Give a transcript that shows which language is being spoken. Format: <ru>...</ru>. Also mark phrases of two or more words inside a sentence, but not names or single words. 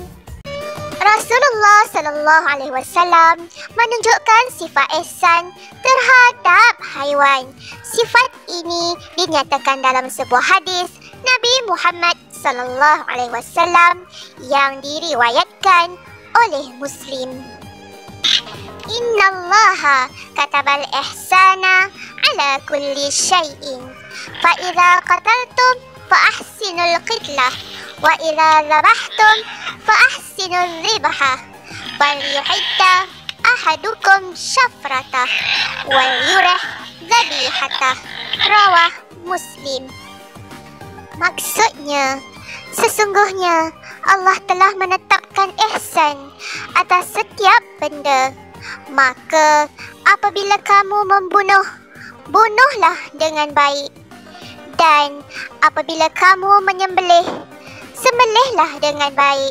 <ms>Rasulullah</ms> <ar>صلى الله عليه وسلم</ar> <ms>menunjukkan sifat ihsan terhadap haiwan. Sifat ini dinyatakan dalam sebuah hadis Nabi Muhammad</ms> <ar>صلى الله عليه وسلم</ar> <ms>yang diriwayatkan oleh Muslim.</ms> <ar>إن الله كتب الإحسان على كل شيء. فإذا قتلتم فأحسنوا القتلة وإذا ذبحتم فأحسنوا الذبحة. وليحد أحدكم شفرته وليرح ذبيحته. رواه مسلم.</ar> <ms>Maksudnya, sesungguhnya Allah telah menetapkan ihsan atas setiap benda. Maka apabila kamu membunuh, bunuhlah dengan baik. Dan apabila kamu menyembelih, sembelihlah dengan baik.</ms>